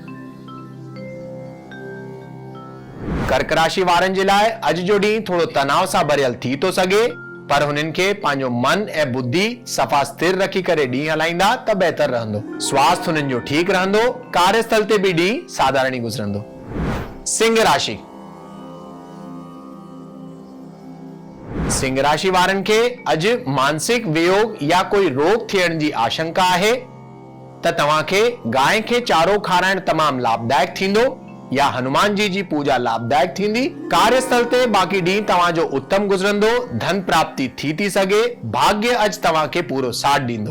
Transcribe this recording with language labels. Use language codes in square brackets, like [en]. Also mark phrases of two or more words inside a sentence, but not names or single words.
[sd] कर्क राशि वारनि जे लाइ अॼु जो ॾींहुं थोरो तनाव सां भरियल थी थो सघे, पर हुननि खे पंहिंजो मन ऐं बुद्धि सफ़ा स्थिर रखी करे ॾींहुं हलाईंदा त बहितर रहंदो। स्वास्थ्य हुननि जो ठीकु रहंदो। कार्यस्थल ते बि ॾींहुं साधारण ई गुज़रंदो। सिंह राशि। सिंह राशि वारनि खे अॼु मानसिक वियोग या कोई रोग थियण जी आशंका आहे, त तव्हांखे गांइ खे चारो खाराइण तमामु लाभदायक थींदो या हनुमान जी पूजा लाभदायक थींदी। कार्यस्थल ते बाक़ी ॾींहुं तव्हांजो उत्तम गुज़रंदो। धन प्राप्ति थी सघे। भाग्य अॼु तव्हांखे पूरो साथ ॾींदो।